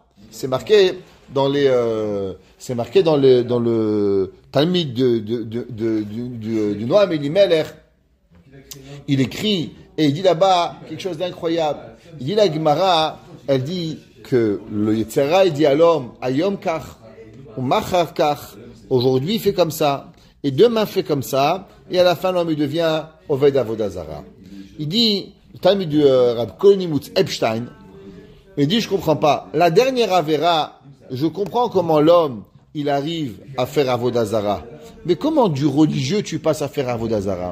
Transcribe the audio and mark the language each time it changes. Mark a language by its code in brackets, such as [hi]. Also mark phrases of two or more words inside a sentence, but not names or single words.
[fr] C'est marqué dans le Talmud du Noam Elimelech. Il écrit, et il dit là-bas quelque chose d'incroyable. Il dit la Gemara, elle dit que le [he] יצר הרע, [fr] il dit à l'homme, [he] היום כך, ומחר כך, [fr] aujourd'hui il fait comme ça, et demain fait comme ça, et à la fin l'homme il devient [he] עובד עבודה זרה. [fr] Il dit, le Talmud du Rab Kohenimutz Epstein, il dit, je comprends pas, la dernière Avera, je comprends comment l'homme, il arrive à faire [he] עבודה זרה, [fr] mais comment du religieux tu passes à faire [he] עבודה זרה?